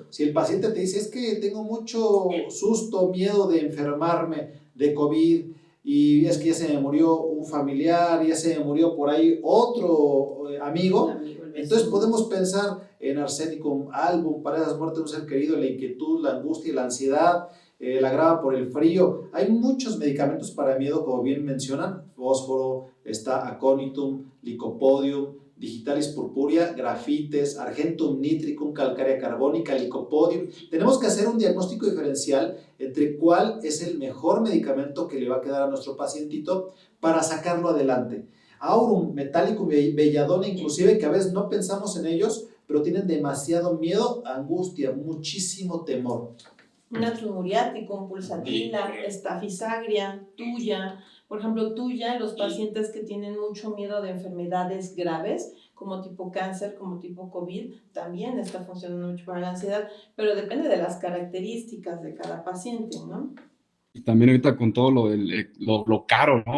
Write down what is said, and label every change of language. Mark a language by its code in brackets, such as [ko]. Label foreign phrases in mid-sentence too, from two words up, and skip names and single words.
[es] Si el paciente te dice, es que tengo mucho susto, miedo de enfermarme de COVID, y es que ya se me murió un familiar, ya se me murió por ahí otro amigo, entonces podemos pensar en arsénico album para esas muertes de un ser querido, la inquietud, la angustia y la ansiedad, la grava por el frío. Hay muchos medicamentos para miedo, como bien mencionan, fósforo, está aconitum, licopodium, digitalis purpurea, grafites, argentum nitricum, calcárea carbónica, licopodium. Tenemos que hacer un diagnóstico diferencial entre cuál es el mejor medicamento que le va a quedar a nuestro pacientito para sacarlo adelante. Aurum, metallicum, belladona, inclusive, que a veces no pensamos en ellos, pero tienen demasiado miedo, angustia, muchísimo temor. Natrium muriaticum, pulsatila, estafisagria, tuya. Por ejemplo, tuya, los pacientes que tienen mucho miedo de enfermedades graves, como tipo cáncer, como tipo COVID, también está funcionando mucho para la ansiedad, pero depende de las características de cada paciente, ¿no? Y también ahorita con todo lo caro, ¿no?